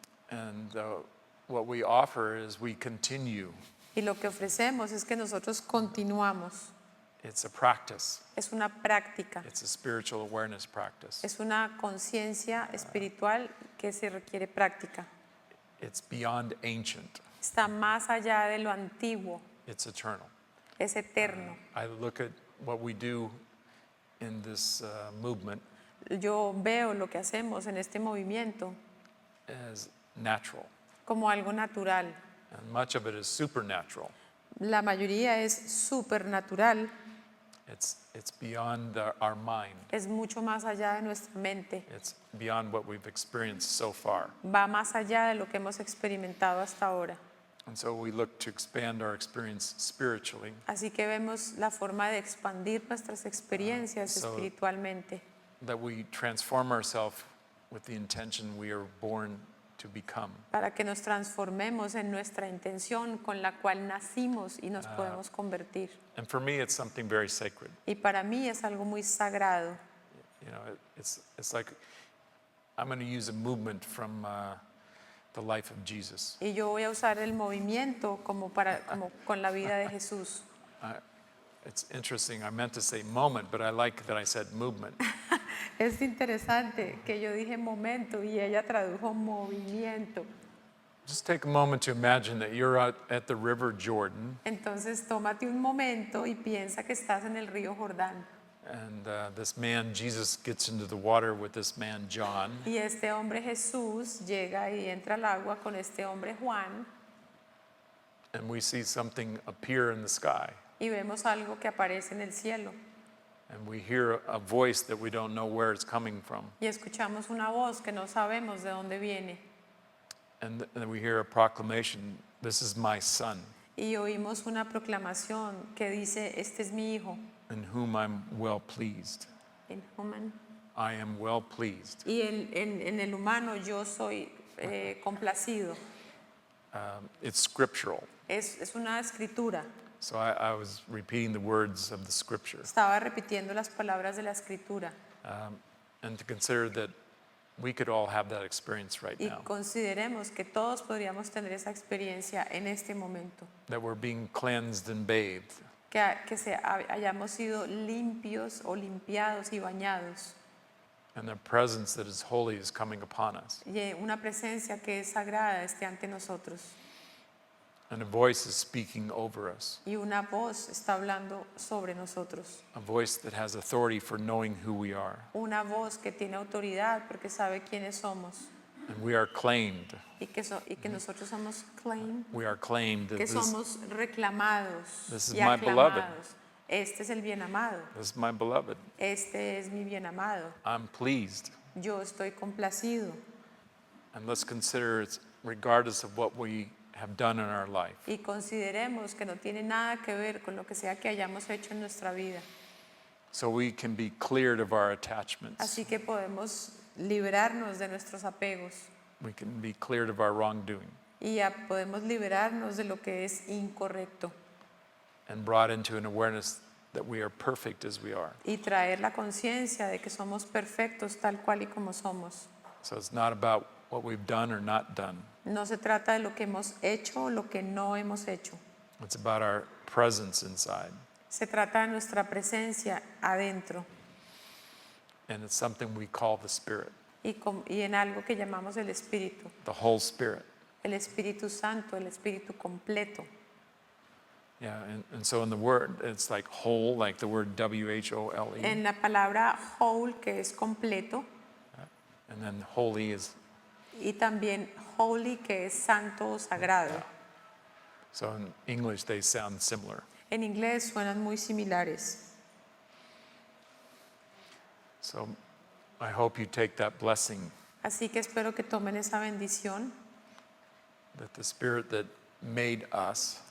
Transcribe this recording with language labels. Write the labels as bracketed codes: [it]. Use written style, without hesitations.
[en] And what we offer is we continue. [es] Y lo que ofrecemos es que nosotros continuamos. [en] It's a practice. [es] Es una práctica. [en] It's a spiritual awareness practice. [es] Es una conciencia espiritual que se requiere práctica. [en] It's beyond ancient. [es] Está más allá de lo antiguo. [en] It's eternal. [es] Es eterno. [en] I look at what we do in this movement [es] Yo veo lo que hacemos en este movimiento [en] as natural. [es] como algo natural. [en] And much of it is supernatural. [es] La mayoría es supernatural. [en] It's beyond our mind. [es] Es mucho más allá de nuestra mente. [en] It's beyond what we've experienced so far. [es] Va más allá de lo que hemos experimentado hasta ahora. [en] And so we look to expand our experience spiritually. [es] Así que vemos la forma de expandir nuestras experiencias [en] so [es] espiritualmente. [en] That we transform ourselves with the intention we are born to become. [es] Para que nos transformemos en nuestra intención con la cual nacimos y nos podemos convertir. [en] And for me, it's something very sacred. [es] Y para mí es algo muy sagrado. [en] You know, it's like I'm going to use a movement from the life of Jesus. [es] Y yo voy a usar el movimiento como con la vida de Jesús. [en] It's interesting. I meant to say moment, but I like that I said movement. [es] Es interesante que yo dije momento y ella tradujo movimiento. [en] Just take a moment to imagine that you're out at the River Jordan. [es] Entonces tómate un momento y piensa que estás en el río Jordán. [en] And this man, Jesus, gets into the water with this man, John. [es] Y este hombre Jesús llega y entra al agua con este hombre Juan. [en] And we see something appear in the sky. [es] Y vemos algo que aparece en el cielo. [en] And we hear a voice that we don't know where it's coming from. [es] Y escuchamos una voz que no sabemos de dónde viene. [en] And we hear a proclamation, this is my son. [es] Y oímos una proclamación que dice, este es mi hijo. [en] In whom I'm well pleased. [es] En human. [en] I am well pleased. [es] Y en el humano yo soy complacido. [en] It's scriptural. [es] Es una escritura. [en] So I was repeating the words of the scripture. [es] Estaba repitiendo las palabras de la escritura. [en] And to consider that we could all have that experience right [es] Y [en] now. [es] consideremos que todos podríamos tener esa experiencia en este momento. [en] That we're being cleansed and bathed. [es] Que hayamos sido limpios o limpiados y bañados. [en] And the presence that is holy is coming upon us. [es] Y una presencia que es sagrada esté ante nosotros. [en] And a voice is speaking over us. [es] Y una voz está hablando sobre nosotros. [en] A voice that has authority for knowing who we are. [es] Una voz que tiene autoridad porque sabe quiénes somos. [en] And we are claimed. [es] Y que nosotros somos claimed. [en] We are claimed that [es] Que somos reclamados [en] this is [es] y [en] my beloved. [es] aclamados. Este es el bien amado. [en] This is my beloved. [es] Este es mi bien amado. [en] I'm pleased. [es] Yo estoy complacido. [en] And let's consider it's regardless of what we have done in our life. [es] Y consideremos que no tiene nada que ver con lo que sea que hayamos hecho en nuestra vida. [en] So we can be cleared of our attachments. [es] Así que podemos liberarnos de nuestros apegos. [en] We can be cleared of our wrongdoing. [es] Y ya podemos liberarnos de lo que es incorrecto. [en] And brought into an awareness that we are perfect as we are. [es] Y traer la conciencia de que somos perfectos tal cual y como somos. [en] So it's not about what we've done or not done. [es] No se trata de lo que hemos hecho o lo que no hemos hecho. [en] It's about our presence inside. [es] Se trata de nuestra presencia adentro. [en] And it's something we call the Spirit, [es] Y en algo que llamamos el Espíritu. [en] the whole Spirit. [es] El Espíritu Santo, el Espíritu completo. [en] Yeah, and so in the word, it's like whole, like the word W-H-O-L-E. [es] En la palabra whole, que es completo. [en] And then holy is, [es] Y también holy, que es santo o sagrado. [en] so in English they sound similar. [es] En inglés suenan muy similares. [en] So I hope you take that blessing, [es] Así que espero que tomen esa bendición, [en] that the Spirit that made us